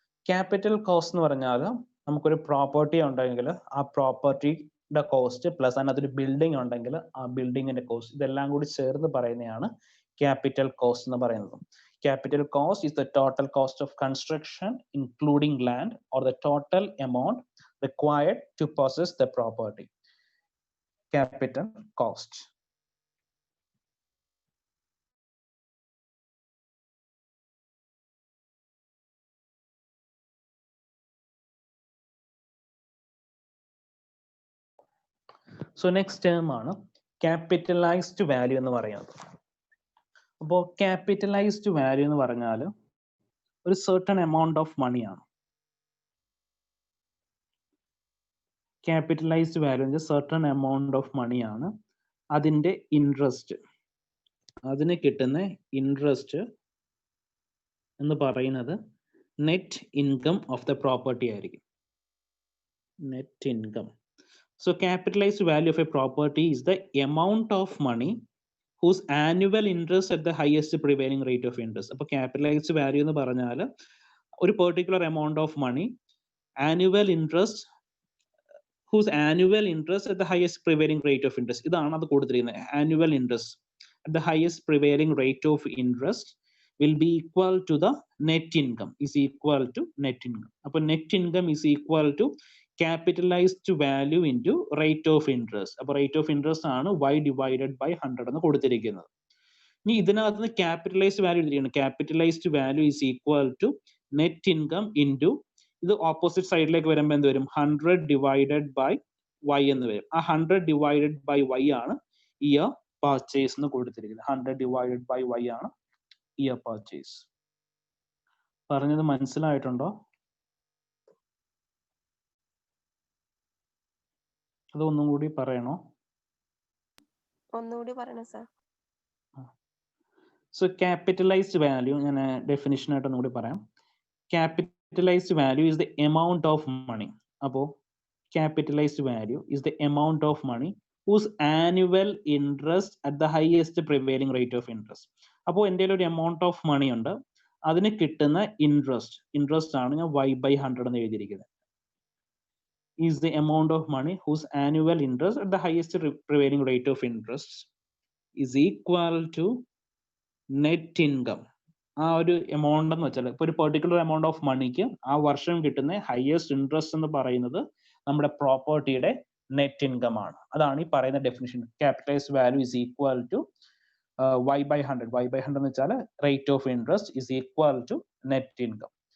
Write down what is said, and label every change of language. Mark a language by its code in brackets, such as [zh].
[ml] Capital cost എന്ന് പറഞ്ഞാൽ നമുക്കൊരു പ്രോപ്പർട്ടി ഉണ്ടെങ്കിൽ ആ പ്രോപ്പർട്ടിയുടെ കോസ്റ്റ് പ്ലസ് അതിനകത്തൊരു ബിൽഡിംഗ് ഉണ്ടെങ്കിൽ ആ ബിൽഡിങ്ങിന്റെ കോസ്റ്റ്, ഇതെല്ലാം കൂടി ചേർന്ന് പറയുന്നതാണ് ക്യാപിറ്റൽ കോസ്റ്റ് എന്ന് പറയുന്നത്. [en] Capital cost is the total cost of construction, including land, or the total amount required to possess the property. Capital cost. So next term ആണ് capitalized value [ml] എന്ന് പറയുന്നത്. അപ്പോൾ [en] capitalized value [ml] എന്ന് പറഞ്ഞാൽ ഒരു [en] certain amount of money ആണ്. Capitalized value is a certain amount of money ആണ്. [ml] അതിൻ്റെ ഇൻട്രസ്റ്റ്, അതിന് കിട്ടുന്ന ഇൻട്രസ്റ്റ് എന്ന് പറയുന്നത് net income of the property ആയിരിക്കും. Net income. [en] So capitalized value of a property is the amount of money whose annual interest at the highest prevailing rate of interest. അപ്പോൾ capitalized value [ml] എന്ന് പറഞ്ഞാൽ ഒരു [en] particular amount of money, annual interest, whose annual interest at the highest prevailing rate of interest. [ml] ഇതാണ് അത് കൊടുത്തിരിക്കുന്നത്. [en] Annual interest at the highest prevailing rate of interest will be equal to the net income, is equal to net income. അപ്പോൾ net income is equal to capitalized value into rate of interest. അപ്പോൾ rate of interest ആണ് y divided by 100 [ml] എന്ന് കൊടുത്തിരിക്കുന്നത്. ഇനി ഇതിനകത്ത് നിന്ന് capitalized value എടുത്തിരിക്കുന്നത്. [en] Capitalized value is equal to net income into, [ml] ഇത് ഓപ്പോസിറ്റ് സൈഡിലേക്ക് വരുമ്പോൾ എന്ത് വരും? [en] 100 divided by y [ml] എന്ന് വരും. [en] ആ 100 divided by y ആണ് year purchase [ml] എന്ന് കൊടുത്തിരിക്കുന്നത്. [en] 100 divided by y ആണ് year purchase. [ml] പറഞ്ഞത് മനസ്സിലായിട്ടുണ്ടോ? അത് ഒന്നും കൂടി പറയണോ? ഒന്നുകൂടി പറയണം സർ. സോ [en] capitalized value [ml] ഞാൻ ഡെഫിനിഷൻ ആയിട്ട് ഒന്നുകൂടി പറയാം. [en] Capitalized value is the amount of money. [ml] അപ്പോൾ [en] Capitalized value is the amount of money whose annual interest at the highest prevailing rate of interest. [ml] അപ്പോൾ എൻ്റെ ഒരു എമൗണ്ട് ഓഫ് മണി ഉണ്ട്, അതിന് കിട്ടുന്ന ഇൻട്രസ്റ്റ് ആണ് ഞാൻ y by 100 എന്ന് എഴുതിയിരിക്കുന്നത്. [en] Is the amount of money whose annual interest at the highest prevailing rate of interest is equal to net income. [ml] ആ ഒരു എമൗണ്ട് എന്ന് വെച്ചാൽ ഇപ്പോൾ ഒരു പെർട്ടിക്കുലർ എമൗണ്ട് ഓഫ് മണിക്ക് ആ വർഷം കിട്ടുന്ന ഹയസ്റ്റ് ഇൻട്രസ്റ്റ് എന്ന് പറയുന്നത് നമ്മുടെ പ്രോപ്പർട്ടിയുടെ നെറ്റ് ഇൻകം ആണ്. അതാണ് ഈ പറയുന്ന definition. [en] Capitalized value is equal to y by 100. y by 100 [ml] എന്ന് വെച്ചാൽ [en] Rate of interest is equal to net income.